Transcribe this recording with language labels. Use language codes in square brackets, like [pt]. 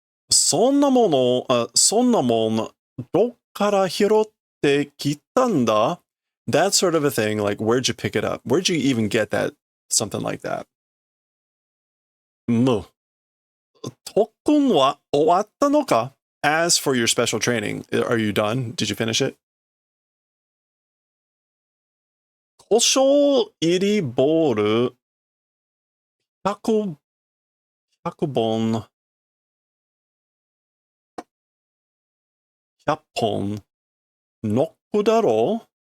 [ja] そんなもんどっから拾ってきたんだ? [en] That sort of a thing, like where'd you pick it up? Where'd you even get that? Something like that. [ja] 特訓は終わったのか? [en] As for your special training, are you done? Did you finish it? [ja] 故障入りボール100本100本ノックだろ?